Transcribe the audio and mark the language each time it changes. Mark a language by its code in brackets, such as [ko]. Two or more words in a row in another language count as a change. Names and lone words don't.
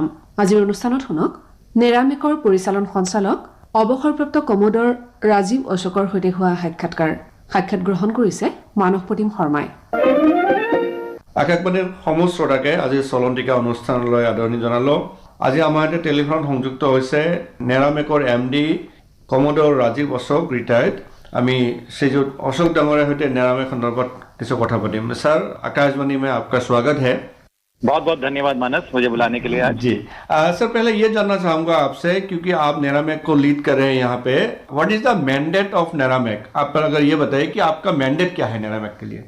[as] আজিৰ অনুষ্ঠানত শুনক নেৰামেকৰ পৰিচালন সঞ্চালক অৱসৰপ্ৰাপ্ত কমোডৰ ৰাজীৱ অশোকৰ সৈতে হোৱা সাক্ষাৎ গ্ৰহণ কৰিছে মানস প্ৰতিম শৰ্মাই। আকাশবাণীৰ সমূহ শ্ৰোতাকে আজিৰ চলন্তিকা অনুষ্ঠানলৈ আদৰণি জনালো। আজি আমাৰ সৈতে টেলিফোনত সংযুক্ত হৈছে নেৰামেকৰ MD কমোডৰ ৰাজীৱ অশোক ৰিটায়াৰ্ড। আমি শ্ৰীযুত অশোক ডাঙৰৰ সহিত নেৰামেক সন্দৰ্ভত কিছু কথা পাতিম। [hi] सर, आकाशवाणी में आपका स्वागत है। बहुत बहुत धन्यवाद मानस, मुझे बुलाने के लिए आज। जी सर, पहले ये जानना चाहूँगा आपसे, क्योंकि आप नेरामेक को लीड कर रहे हैं यहाँ पे, [en] What is the mandate of NERAMAC? [hi] आप अगर ये बताइए कि आपका मैंडेट क्या है नेरामेक के लिए।